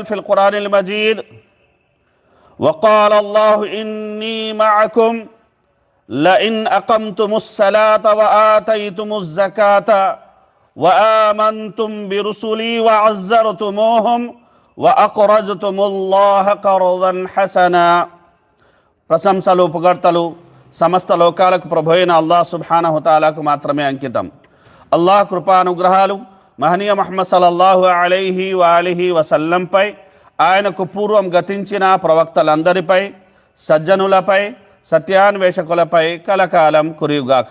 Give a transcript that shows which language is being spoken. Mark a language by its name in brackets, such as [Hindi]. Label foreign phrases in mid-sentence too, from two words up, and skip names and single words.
[Arabic] في القرآن المجيد وقال الله إني معكم لئن أقمتم الصلاة وآتيتم الزكاة وآمنتم برسلي وعزرتموهم وأقرضتم الله قرضا حسنا [Telugu] ప్రశంసలు పొగడ్తలు సమస్త లోకాలకు ప్రభు అయిన అల్లాహ్ సుబ్హానహు తాలాకు మాత్రమే అంకితం. అల్లాహ్ కృపానుగ్రహాలు మహనీయ ముహమ్మద్ [Arabic] صلى الله عليه وآله وسلم, [Telugu] ఆయనకు పూర్వం గతించిన ప్రవక్తలందరిపై, సజ్జనులపై, సత్యాన్వేషకులపై కలకాలం కురియుగాక.